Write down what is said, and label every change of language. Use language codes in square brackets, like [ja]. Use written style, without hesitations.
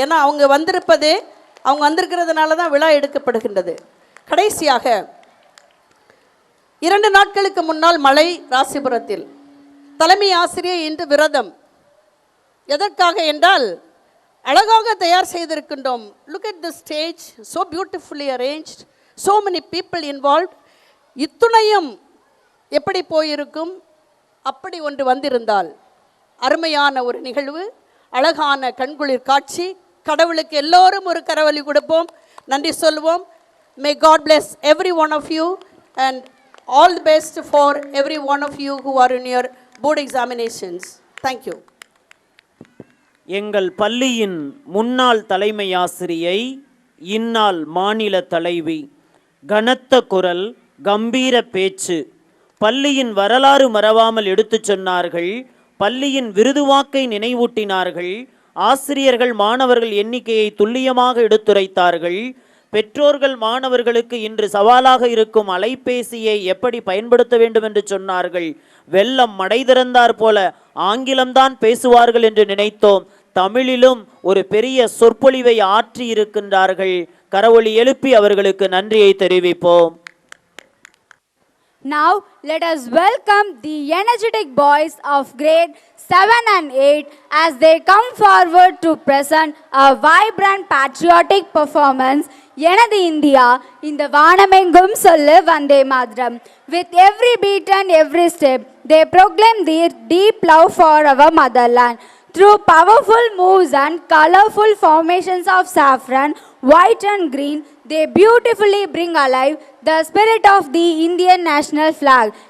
[ta] ஏன்னா அவங்க வந்திருக்கிறதுனால தான் விழா எடுக்கப்படுகின்றது. கடைசியாக 2 நாட்களுக்கு முன்னால் மழை ராசிபுரத்தில். தலைமை ஆசிரியர் இன்று விரதம். எதற்காக என்றால் அழகாக தயார் செய்திருக்கின்றோம். [en] Look at the stage, so beautifully arranged, so many people involved. [ta] இத்துணையும் எப்படி போயிருக்கும் அப்படி ஒன்று வந்திருந்தால்? அருமையான ஒரு நிகழ்வு, அழகான கண்குளிர் காட்சி. கடவுளுக்கு எல்லோரும் ஒரு கரவொலி கொடுப்போம், நன்றி சொல்வோம். [en] May God bless every one of you and all the best for every one of you who are in your board examinations. Thank you. [ta] எங்கள் பள்ளியின் முன்னாள் தலைமை ஆசிரியை, இந்நாள் மாநில தலைவி, கனத்த குரல், கம்பீர பேச்சு, பள்ளியின் வரலாறு மறவாமல் எடுத்துச் சொன்னார்கள். பள்ளியின் விருதுவாக்கை நினைவூட்டினார்கள். ஆசிரியர்கள் மாணவர்கள் எண்ணிக்கையை துல்லியமாக எடுத்துரைத்தார்கள். பெற்றோர்கள் மாணவர்களுக்கு இன்று சவாலாக இருக்கும் அலைபேசியை எப்படி பயன்படுத்த வேண்டும் என்று சொன்னார்கள். வெள்ளம் மடை திறந்தார் போல ஆங்கிலம்தான் பேசுவார்கள் என்று நினைத்தோம். தமிழிலும் ஒரு பெரிய சொற்பொழிவை ஆற்றி இருக்கின்றார்கள். கரவொலி எழுப்பி அவர்களுக்கு நன்றியை தெரிவிப்போம். [en] Now let us welcome the energetic boys of grade 7 and 8 as they come forward to present a vibrant patriotic performance. [ta] எனது இந்தியா இந்த வானமெங்கும் சொல்லு Vande Mataram. [en] With every beat and every step they proclaim their deep love for our motherland. Through powerful moves and colorful formations of saffron, white and green, they beautifully bring alive the spirit of the Indian national flag.